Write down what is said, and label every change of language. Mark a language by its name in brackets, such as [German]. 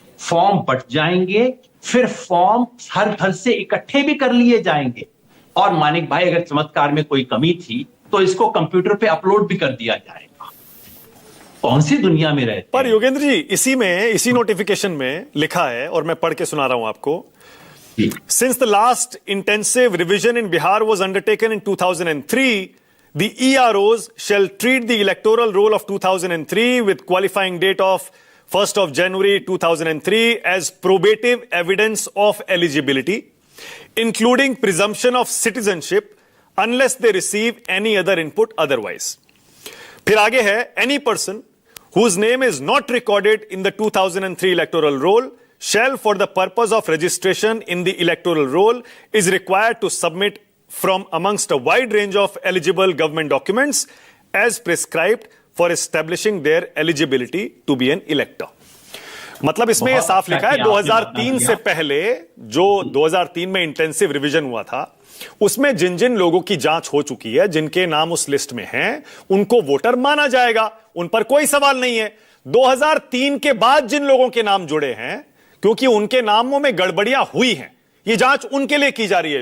[Hindi] Form but जाएंगे, फिर form हर घर से इकट्ठे भी कर लिए जाएंगे। और मानिक भाई, अगर चमत्कार में कोई कमी थी तो इसको कंप्यूटर पे अपलोड भी कर दिया जाएगा। कौन सी दुनिया में रहते हैं? पर योगेंद्र जी, इसी नोटिफिकेशन में लिखा है, और मैं पढ़ के सुना रहा हूं आपको। [English] Since the last intensive revision in Bihar was undertaken in 2003, the EROs shall treat the electoral roll of 2003 with qualifying date of 1st of January 2003 as probative evidence of eligibility, including presumption of citizenship, unless they receive any other input otherwise. [Hindi] फिर आगे है, [English] any person whose name is not recorded in the 2003 electoral roll shall, for the purpose of registration in the electoral roll, is required to submit from amongst a wide range of eligible government documents as prescribed for establishing their eligibility to be an elector. [Hindi] मतलब इसमें यह साफ लिखा है 2003 से पहले जो 2003 में इंटेंसिव रिवीजन हुआ था, उसमें जिन जिन लोगों की जांच हो चुकी है, जिनके नाम उस लिस्ट में हैं, उनको वोटर माना जाएगा, उन पर कोई सवाल नहीं है। 2003 के बाद जिन लोगों के नाम जुड़े हैं, क्योंकि उनके नामों में गड़बड़ियां हुई हैं, ये जांच उनके लिए की जा रही है।